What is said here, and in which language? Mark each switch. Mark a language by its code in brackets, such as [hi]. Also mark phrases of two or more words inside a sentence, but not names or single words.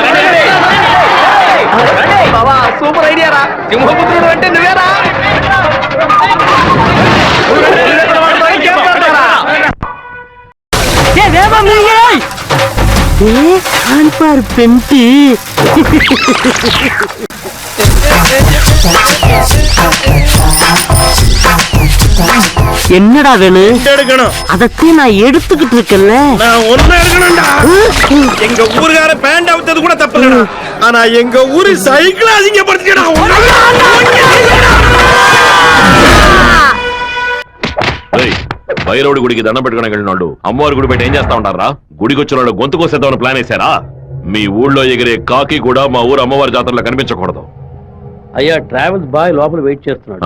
[te] బావా సూపర్ ఐడియా రా. సింహపుత్రుడు అంటే నువ్వేరా? [ta] పెంటి என்னடா வேணும்? அதத்தை நான் எடுத்துக்கிட்டு இருக்கேன்ல. நான் ஒண்ணு எடுக்கணும்டா. எங்க ஊருக்கார பேண்ட் அவுத்தது கூட தப்புலடா. ஆனா எங்க ஊரு சைக்கிள் அசிங்கப்படுத்திடா. [te] భైరవుడి గుడికి దండం పెట్టుకుని వెళ్ళినాడు. అమ్మవారి గుడి బయట ఏం చేస్తా ఉంటారా? గుడికి వచ్చిన వాళ్ళు గొంతు కోసేద్దామని ప్లాన్ వేశారా? మీ ఊళ్ళో ఎగిరే కాకి కూడా మా ఊరు అమ్మవారి జాతరలో కనిపించకూడదు. అయ్యా, ట్రావెల్స్ బాయ్ లోపల వెయిట్ చేస్తున్నాడు.